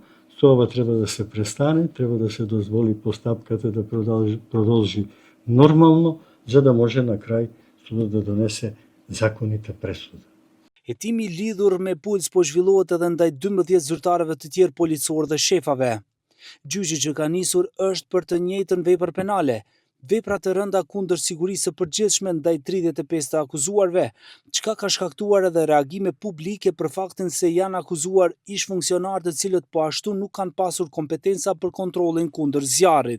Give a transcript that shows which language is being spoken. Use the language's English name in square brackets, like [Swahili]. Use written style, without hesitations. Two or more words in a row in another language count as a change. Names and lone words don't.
[Macedonian] Со ова треба да се престане, треба да се дозволи постапката да продолжи нормално, за да може на крај судот да донесе законите пресуда. [Albanian] Hetimi lidhur me Puls po zhvillohet edhe ndaj 12 zyrtarëve të tjerë policor dhe shefave. Gjyqi që ka nisur është për të njëjtën vepër penale, vepra të rënda kundër sigurisë së përgjithshme ndaj 35 të akuzuarve, çka ka shkaktuar edhe reagime publike për faktin se janë akuzuar ish-funksionarë të cilët po ashtu nuk kanë pasur kompetenca për kontrollin kundër zjarrit.